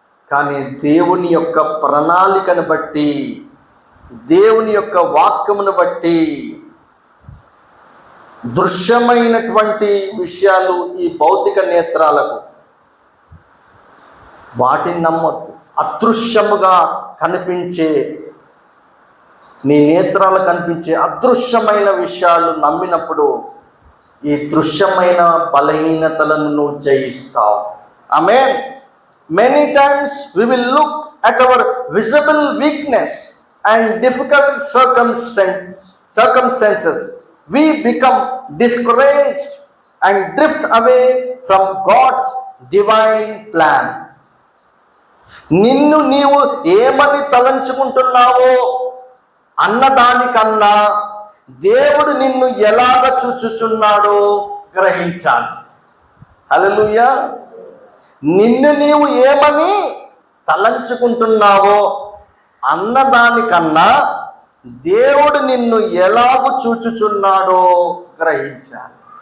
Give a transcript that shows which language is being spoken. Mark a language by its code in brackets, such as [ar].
[te] కానీ దేవుని యొక్క ప్రణాళికను బట్టి, దేవుని యొక్క వాక్యమును బట్టి దృశ్యమైనటువంటి విషయాలు ఈ భౌతిక నేత్రాలకు, వాటిని నమ్మొద్దు. అదృశ్యముగా కనిపించే, నీ నేత్రాలు కనిపించే అదృశ్యమైన విషయాలు నమ్మినప్పుడు ఈ దృశ్యమైన బలహీనతలను నువ్వు జయిస్తావు. ఆమేన్. [en] Many times we will look at our visible weakness and difficult circumstances. We become discouraged and drift away from God's divine plan. [te] నిన్ను నీవు ఏమని తలంచుకుంటున్నావో అన్నదానికన్నా దేవుడు నిన్ను ఎలాగ చూచుచున్నాడో గ్రహించాలి. హల్లెలూయా. నిన్ను నీవు ఏమని తలంచుకుంటున్నావో అన్నదానికన్నా దేవుడు నిన్ను ఎలాగూ చూచుచున్నాడో గ్రహించాలి.